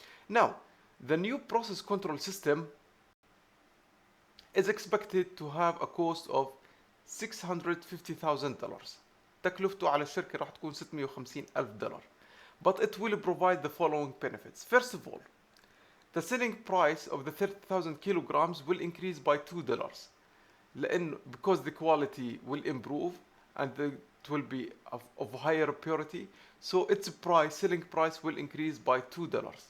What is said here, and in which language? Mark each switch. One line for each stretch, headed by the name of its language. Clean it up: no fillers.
English: Now, the new process control system is expected to have a cost of $650,000.
Arabic: تكلفته على الشركة راح تكون $650,000.
English: But it will provide the following benefits. First of all, the selling price of the 30,000 kilograms will increase by $2. Because the quality will improve and it will be of higher purity, so its selling price will increase by $2.